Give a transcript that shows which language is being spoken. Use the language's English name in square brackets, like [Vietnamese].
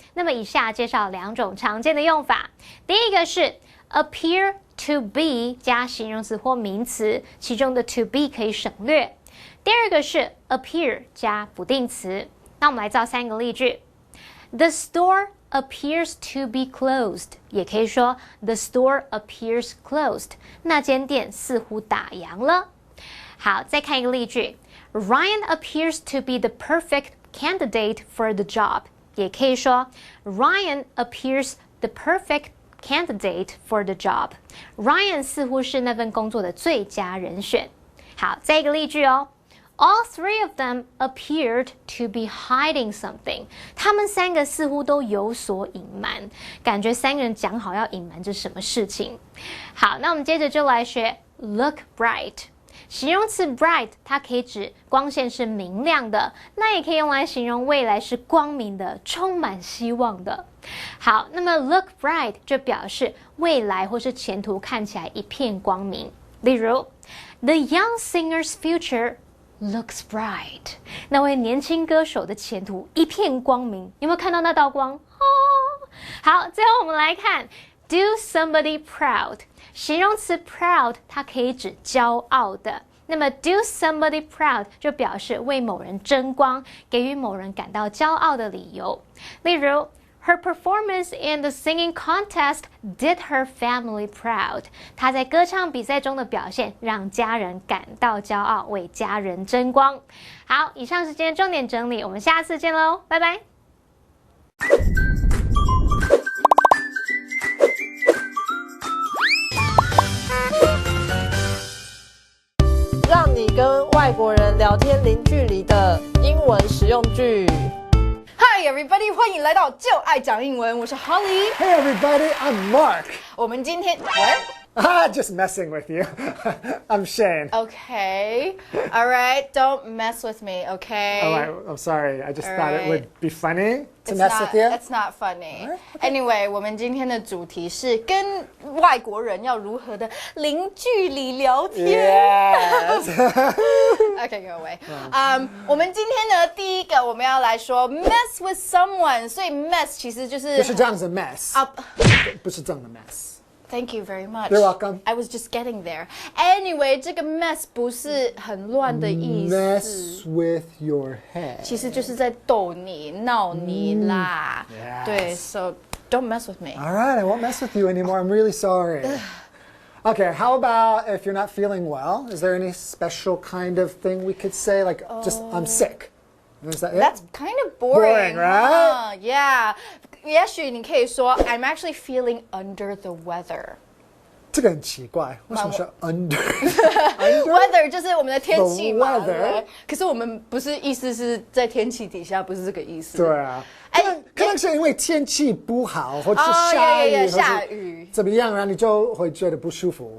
[Chinese] 那么以下介绍2种常见的用法。第一个是 appear to be 加形容词或名词，其中的 to be 可以省略。第二个是 appear 加不定词。那我们来造3个例句。 [English] The store appears to be closed， [Chinese] 也可以说 [English] The store appears closed， [Chinese] 那间店似乎打烊了。好，再看一个例句 [English] Ryan appears to be the perfect candidate for the job， [Chinese] 也可以说 [English] Ryan appears the perfect candidate for the job。 [Chinese] Ryan 似乎是那份工作的最佳人选。好，再一个例句哦。 [English] All three of them appeared to be hiding something。 [Chinese] 他们三个似乎都有所隐瞒，感觉三个人讲好要隐瞒着什么事情。好，那我们接着就来学 look bright。形容词 bright 它可以指光线是明亮的，那也可以用来形容未来是光明的，充满希望的。好，那么 look bright 就表示未来或是前途看起来一片光明。例如 [English] The young singer's future looks bright， [Chinese] 那位年轻歌手的前途一片光明，有没有看到那道光？好，最后我们来看 do somebody proud。形容词 proud 它可以指骄傲的，那么 do somebody proud 就表示为某人争光，给予某人感到骄傲的理由。 [English] 例如Her performance in the singing contest did her family proud。 [Chinese] 她在歌唱比赛中的表现让家人感到骄傲，为家人争光。好，以上是今天重点整理，我们下次见喽，拜拜。让你跟外国人聊天零距离的英文实用句。 [English] Hi everybody， [Chinese] 欢迎来到就爱讲英文，我是 Holly。 [English] Hey everybody, I'm Mark. [Chinese] 我们今天 [English] Just messing with you. I'm Shane. Okay, all right, don't mess with me, okay? Oh, I'm sorry. I just thought it Alright. would be funny to It's mess not, with you. It's not funny. [Chinese] Anyway， 我们今天的主题是跟外国人要如何的零距离聊天。 [English] Yes. Okay, go away. [Chinese] 我们今天呢，第一个我们要来说 mess with someone， 所以 mess 其实就是不是这样子 mess. 啊。不是这样的 mess. [English] Thank you very much. You're welcome. I was just getting there. [Chinese] Anyway， 这个 mess 不是很乱的意思。 [English] Mess with your head. [Chinese] 其实就是在逗你、闹你啦。 [English] Yes. 对 ，so don't mess with me. All right, I won't mess with you anymore. I'm really sorry. Okay, how about if you're not feeling well? Is there any special kind of thing we could say? Like, just, I'm sick. Is that it? That's kind of boring, Boring, right? Yeah. [Chinese] 也许你可以说 [English] I'm actually feeling under the weather. [Chinese] 这个很奇怪，为什么是 under？ Weather 就是我们的天气嘛。 [English] The weather [Chinese] 对，可是我们不是意思是在天气底下，不是这个意思。对啊，可能是因为天气不好，或者是下雨，怎么样，然后你就会觉得不舒服。